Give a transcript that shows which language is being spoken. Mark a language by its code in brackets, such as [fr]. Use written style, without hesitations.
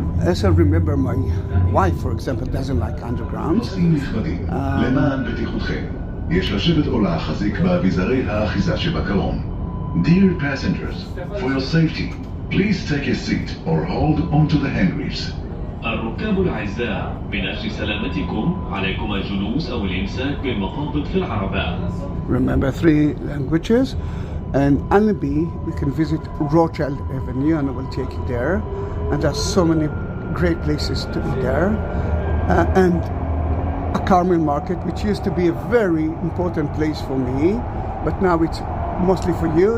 [en] As I remember, my wife, for example, doesn't like underground. [he] נוסעים נכבדים, למען בטיחותכם, יש לשבת או להחזיק באביזרי האחיזה שבקרון. [en] Dear passengers, for your safety, please take a seat or hold onto the handrails. [ar] الركاب الأعزاء، من أجل سلامتكم عليكم الجلوس أو الإمساك بالمقابض في العربة. [en] Remember 3 languages. And Allenby, we can visit Rothschild Avenue and I will take you there. And there's so many great places to be there. And a Carmel Market, which used to be a very important place for me, but now it's mostly for you.